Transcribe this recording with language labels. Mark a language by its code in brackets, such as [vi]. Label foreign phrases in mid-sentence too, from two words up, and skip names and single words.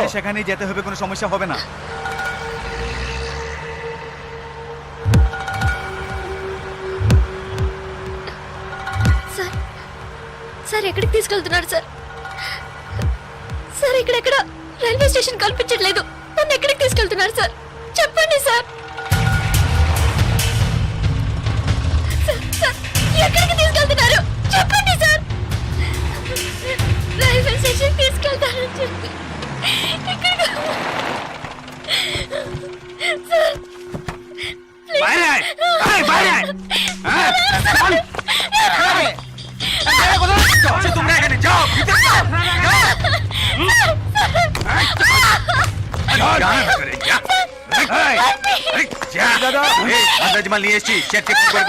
[bn] সেখানেই যেতে হবে, কোনো সমস্যা হবে না। [te] సార్ సార్ ఎక్కడికి తీసుకెళ్తున్నారు సార్? సార్ ఇక్కడెక్కడ రైల్వే స్టేషన్ కల్పించట్లేదు, నన్ను ఎక్కడికి తీసుకెళ్తున్నారు సార్? చెప్పండి సార్. సార్, సార్, ఎక్కడికి తీసుకెళ్తున్నారు చెప్పండి సార్. రైల్వే స్టేషన్ తీసుకెళ్తారని చెప్పి ఎక్కడికి- సార్ ప్లీజ్. [bn] বাইরে আয়, আয়, বাইরে আয়। হ্যাঁ, চল। আচ্ছা, তোমরা এখানে যাও, ভিতরে যাও, যাও। যা, ভিতরে যা। এই, যা। এই, আন্দাজ মাল নিয়ে এসেছি, চেক চেক করবে।